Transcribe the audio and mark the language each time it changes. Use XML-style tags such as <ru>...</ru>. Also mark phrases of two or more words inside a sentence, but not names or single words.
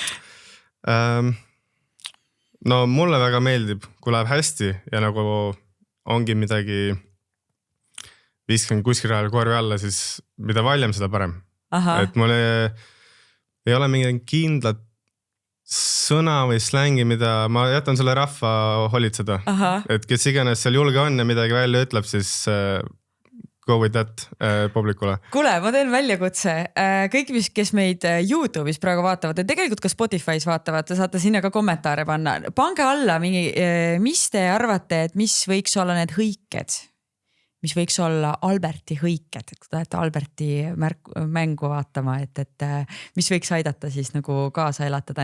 <et>No mulle väga meeldib, kui läheb hästi ja nagu ongi midagi viskan kuskil ajal korvi alla, siis mida valjem, seda parem. Et mul ei ole mingi kindlat sõna või slängi, mida ma jätan selle rahva holitseda. Et kes iganes seal julge on ja midagi välja ütleb, siis...</et> <en>Go with that publikule.</en> <et>Kuule, ma teen väljakutse. Kõik, kes meid YouTube'is praegu vaatavad ja tegelikult ka Spotify's vaatavad, te saate sinna ka kommentaare panna. Pange alla, mis te arvate, et mis võiks olla need hõiked? Mis võiks olla Alberti hõiked? Kui tahate Alberti mängu vaatama, et mis võiks aidata siis nagu kaasa elatada.</et>